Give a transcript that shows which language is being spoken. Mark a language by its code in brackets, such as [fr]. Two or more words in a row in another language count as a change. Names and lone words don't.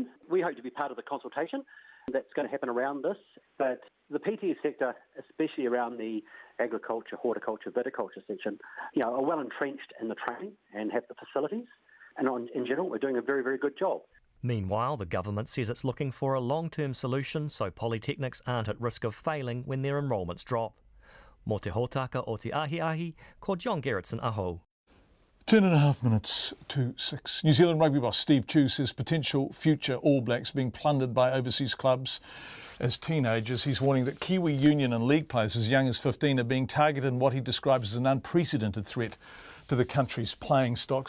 [en] We hope to be part of the consultation that's going to happen around this, but the PTE sector, especially around the agriculture, horticulture, viticulture section, are well entrenched in the training and have the facilities, and in general we're doing a very, very good job. Meanwhile, the government says it's looking for a long-term solution so polytechnics aren't at risk of failing when their enrolments drop. [mi] Mō te hōtaka o te ahi, ko John Gerritsen aho. [en] 10.5 minutes to 6. New Zealand rugby boss Steve Chu says potential future All Blacks being plundered by overseas clubs as teenagers. He's warning that Kiwi union and league players as young as 15 are being targeted in what he describes as an unprecedented threat to the country's playing stocks.